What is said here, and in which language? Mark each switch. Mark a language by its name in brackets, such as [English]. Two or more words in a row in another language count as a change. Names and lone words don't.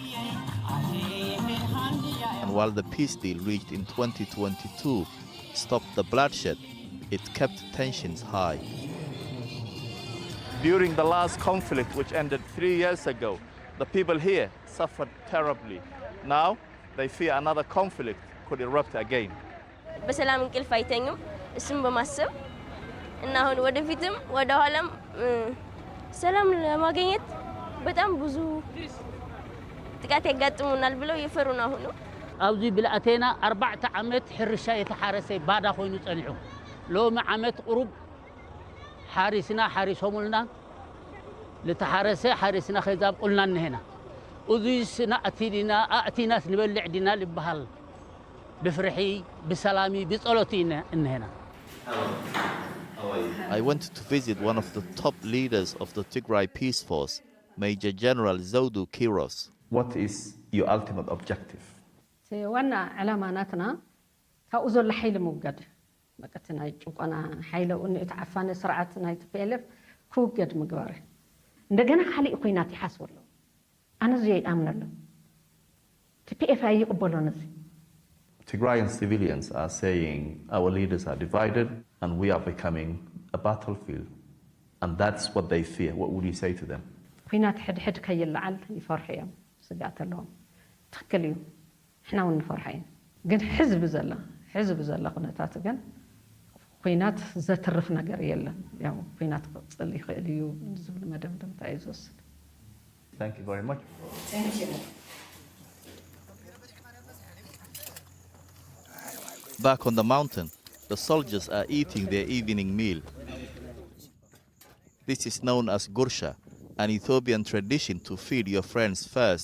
[English] And while the peace deal reached in 2022 stopped the bloodshed, it kept tensions high. During the last conflict, which ended 3 years ago, the people here suffered terribly. Now, they fear another conflict could erupt again. [Amharic] በሰላም እንቅልፍ አይተኙም እሱም በማሰብ እና አሁን ወደፊትም ወደ ኋላም ሰላም ለማግኘት በጣም ብዙ ጥቃት ያጋጥሙናል ብለው እየፈሩ ነው አሁን [Tigrinya] ኣብዚ ብላዕቴና 4 ዓመት ሕርሻ የተሓረሰ ባዳ ኮይኑ ጸኒዑ ሎሚ ዓመት ቁሩብ ሓሪስና ሓሪሶሙልና ለተሓረሰ ሓሪስና ኸዛብ ቁልና ነህና እዙይ ስናእቲና ኣእቲናስ ንበልዕ ዲና ልበሃል ብፍርሒ ብሰላሚ ብጸሎቲ ነህና [English] I went to visit one of the top leaders of the Tigray Peace Force, Major General Zodu Kiros. What is your ultimate objective? [Tigrinya] ዋና ዓላማናትና ካብኡ ዘሎ ሓይሊ ምውጋድ በቀት ናይ ጭቆና ሓይሊ እተዓፋነ ስርዓት ናይ TPLF ክውገድ ምግባር እንደገና ካሊእ ኮይናት ይሓስበሉ ኣነ እዚ ይኣምነሉ TPLF ኣይቅበሎን እዚ [English] Tigrayan civilians are saying our leaders are divided and we are becoming a battlefield. And that's what they fear. What would you say to them? [Tigrinya] ኩናት ሕድሕድ ከይልዓል ይፈርሑ እዮም ስጋት ኣለዎም ትክክል እዩ [Arabic] احنا ونفرحين [Tigrinya] ግን ሕዝብ ዘላ ኩነታት ግን ኩናት ዘትርፍ ነገር የለን ያው ኩናት ቅጽል ይኽእል እዩ ዝብል መደምደምታ ይወስድ [English] Thank you very much. Thank you. Back on the mountain, the soldiers are eating their evening meal. This is known as gursha, an Ethiopian tradition to feed your friends first.